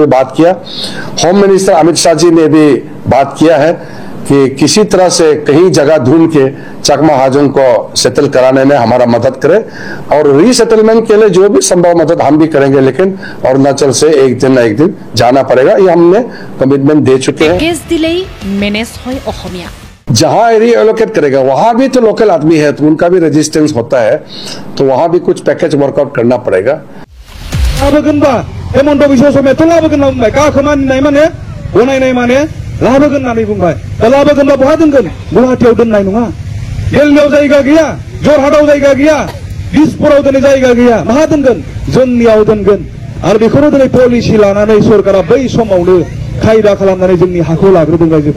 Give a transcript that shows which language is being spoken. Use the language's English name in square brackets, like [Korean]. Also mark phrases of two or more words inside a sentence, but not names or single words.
[Hindi] बात किया [English] home minister [Hindi] अमित शाह जी ने भी बात किया है कि किसी तरह से कहीं जगह ढूंढ के चकमा हाजों को सेटल कराने में हमारा मदद करे और रीसेटलमेंट के लिए जो भी संभव मदद हम भी करेंगे लेकिन अरुणाचल से एक दिन ना एक दिन जाना पड़ेगा ये हमने कमिटमेंट दे चुके हैं जहां [English] area allocate [Hindi] करेगा वहां भी तो लोकल आदमी है तो उनका भी रेजिस्टेंस होता है तो वहां भी कुछ [English] package workout [Hindi] करना पड़ेगा [Bodo] हेमंत बिश्व शर्मायाथ' लाबोगोन होनना बुंबाय गाखो मानिनाय माने गनायनाय माने लाबोगोन होननानै बुंबाय दा लाबोगोनबा बहा दोनगोन गुवाहाटियाव दोननाय नङा दिल्लीयाव जायगा गैया जरहाटआव जायगा गैया दिसपुराव दिनै जायगा गैया माहा दोनगोन जोंनियाव दोनगोन आरो बेखौनो दिनै पलिसि लानानै सरकारा बै समावनो खायदा खालामनानै जोंनि हाखौ लाग्रोदों रायजोफोर